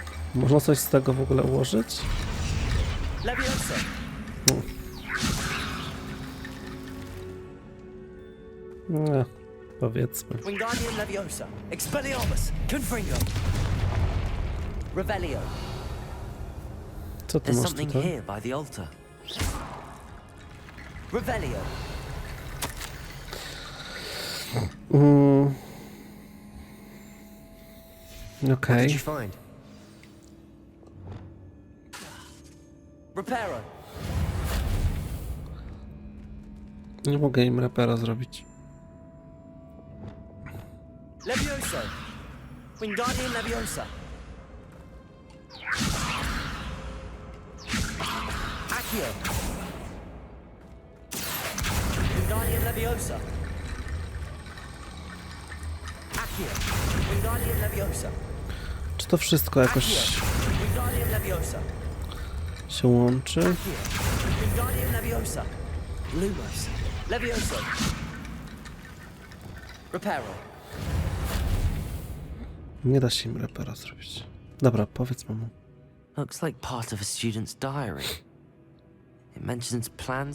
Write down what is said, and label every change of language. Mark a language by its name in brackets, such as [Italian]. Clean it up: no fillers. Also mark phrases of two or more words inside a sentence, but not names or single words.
[Polish] Można coś z tego w ogóle ułożyć? Leviosa. Nie, powiedzmy. Wingardium Leviosa. Expelliarmus. Confringo. Revelio. Co ty [English] There's [Polish] masz [English] something [Polish] tutaj? [English] here by the altar. Revelio. What [Polish] Okej. [English] did you find? [Polish] Reparo. Nie mogę im repera zrobić. Levioso. Wingardium Leviosa. Accio. Wingardium Leviosa. Accio. Wingardium Leviosa. Czy to wszystko jakoś Accio. Wingardium Leviosa. się łączy? Accio. Wingardium Leviosa. Lumos. Levioso. Reparo. Nie da się im repera zrobić. Dobra, powiedz mu. [English] Looks like part of a student's diary. It mentions plans.